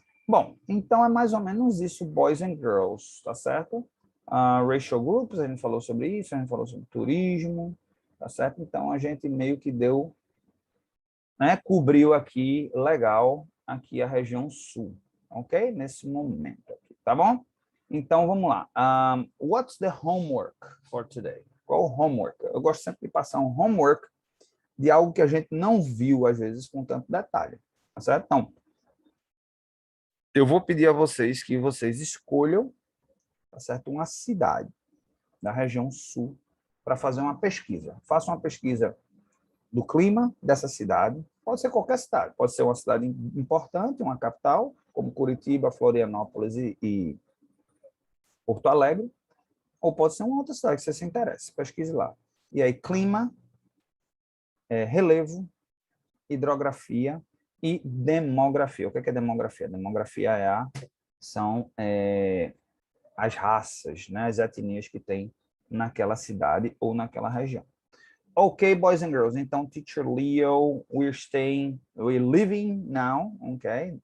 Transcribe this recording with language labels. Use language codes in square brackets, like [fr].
[pt] Bom, então é mais ou menos isso, [en] boys and girls, [pt] tá certo? [en] Racial groups, [pt] a gente falou sobre isso, a gente falou sobre turismo, tá certo? Então, a gente meio que deu, né, cobriu aqui, legal, aqui a região sul, ok? Nesse momento aqui, tá bom? Então, vamos lá. [en] What's the homework for today? [pt] Qual o homework? Eu gosto sempre de passar um homework de algo que a gente não viu, às vezes, com tanto detalhe, tá certo? Então, eu vou pedir a vocês que vocês escolham, tá certo, uma cidade da região sul para fazer uma pesquisa. Faça uma pesquisa do clima dessa cidade, pode ser qualquer cidade, pode ser uma cidade importante, uma capital, como Curitiba, Florianópolis e Porto Alegre, ou pode ser uma outra cidade que você se interesse, pesquise lá. E aí, clima, relevo, hidrografia e demografia. O que é demografia? Demografia são as raças, né, as etnias que tem naquela cidade ou naquela região. [en] Okay, boys and girls, [pt] então, [en] Teacher Leo, we're leaving now, okay?